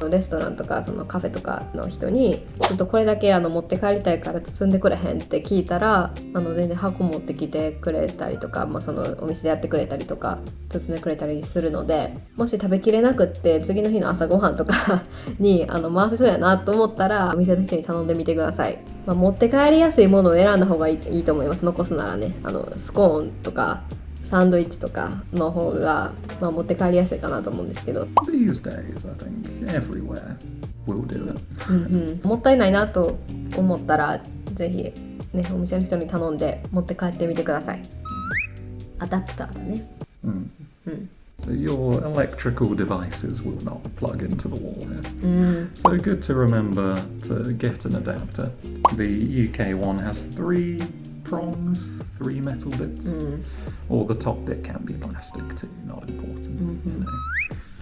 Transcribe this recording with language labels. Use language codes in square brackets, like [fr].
[ja] レストランとかそのカフェとかの人にちょっとこれだけ持って帰りたいから包んでくれへんって聞いたら全然箱持ってきてくれたりとか、そのお店でやってくれたりとか包んでくれたりするので、もし食べきれなくって次の日の朝ごはんとかに回せそうやなと思ったらお店の人に頼んでみてください。持って帰りやすいものを選んだ方がいいと思います。残すならね、スコーンとかサンドイッチとかの方が、持って帰りやすいかなと思うんですけど。 [en] These days, I think everywhere will do it. [ja] もったいないなと思ったらぜひ、ね、お店の人に頼んで持って帰ってみてください。アダプターだね。 [en] So your electrical devices will not plug into the wall here. So good to remember to get an adapter. The UK one has 3 prongs, 3 metal bits, or the top bit can be plastic too, not important. You know.